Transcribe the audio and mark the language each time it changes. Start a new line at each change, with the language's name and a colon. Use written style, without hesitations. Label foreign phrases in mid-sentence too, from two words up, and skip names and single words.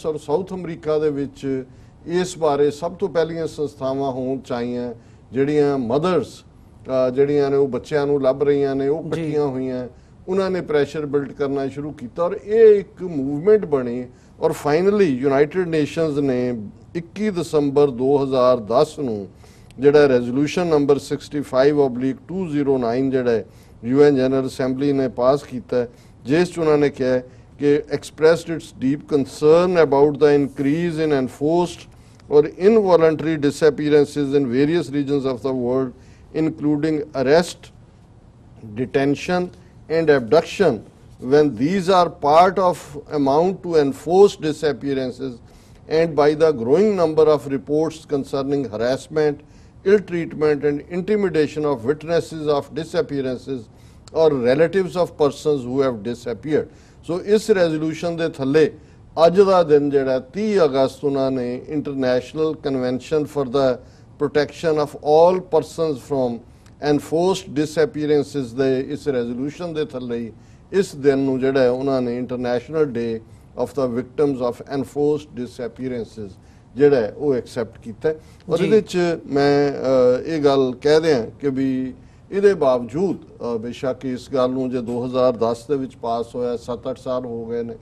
Punjabi: ਔਰ ਸਾਊਥ ਅਮਰੀਕਾ ਦੇ ਵਿੱਚ ਇਸ ਬਾਰੇ ਸਭ ਤੋਂ ਪਹਿਲੀਆਂ ਸੰਸਥਾਵਾਂ ਹੋਣ ਚਾਹੀਆਂ ਜਿਹੜੀਆਂ ਮਦਰਸ ਜਿਹੜੀਆਂ ਨੇ ਉਹ ਬੱਚਿਆਂ ਨੂੰ ਲੱਭ ਰਹੀਆਂ ਨੇ, ਉਹ ਇਕੱਠੀਆਂ ਹੋਈਆਂ, ਉਹਨਾਂ ਨੇ
English: pressure build
Punjabi: ਕਰਨਾ ਸ਼ੁਰੂ ਕੀਤਾ ਔਰ ਇਹ ਇੱਕ ਮੂਵਮੈਂਟ ਬਣੀ। ਔਰ ਫਾਈਨਲੀ ਯੂਨਾਈਟਿਡ ਨੇਸ਼ਨਸ ਨੇ 21 ਦਸੰਬਰ 2010 ਨੂੰ ਜਿਹੜਾ
English: resolution number
Punjabi: 65/2009 ਜਿਹੜਾ UN ਜਨਰਲ ਅਸੈਂਬਲੀ ਨੇ ਪਾਸ ਕੀਤਾ, ਜਿਸ 'ਚ ਉਹਨਾਂ ਨੇ ਕਿਹਾ ਕਿ
English: expressed its deep concern about the increase in enforced or involuntary disappearances in various regions of the world, including arrest, detention and abduction, when these are part of amount to enforced disappearances, and by the growing number of reports concerning harassment, ill treatment and intimidation of witnesses of disappearances or relatives of persons who have disappeared.
Punjabi: So ਇਸ resolution ਦੇ ਥੱਲੇ ਅੱਜ ਦਾ ਦਿਨ ਜਿਹੜਾ 30 ਅਗਸਤ ਉਹਨਾਂ ਨੇ ਇੰਟਰਨੈਸ਼ਨਲ ਕਨਵੈਨਸ਼ਨ ਫॉर the protection of all persons from enforced disappearances ਦੇ ਇਸ ਰੈਜ਼ੋਲੂਸ਼ਨ ਦੇ ਥੱਲੇ ਇਸ ਦਿਨ ਨੂੰ ਜਿਹੜਾ ਉਹਨਾਂ ਨੇ ਇੰਟਰਨੈਸ਼ਨਲ ਡੇ ਆਫ ਦਾ ਵਿਕਟਮਸ ਆਫ ਐਨਫੋਰਸਡ ਡਿਸਐਪੀਅਰੈਂਸਿਸ ਜਿਹੜਾ ਉਹ ਐਕਸੈਪਟ ਕੀਤਾ। ਔਰ ਇਹਦੇ 'ਚ ਮੈਂ ਇਹ ਗੱਲ ਕਹਿ ਦਿਆਂ ਕਿ ਵੀ ਇਹਦੇ ਬਾਵਜੂਦ ਬੇਸ਼ੱਕ ਇਸ ਗੱਲ ਨੂੰ ਜੇ 2010 ਦੇ ਵਿੱਚ ਪਾਸ ਹੋਇਆ 7-8 ਸਾਲ ਹੋ ਗਏ ਨੇ।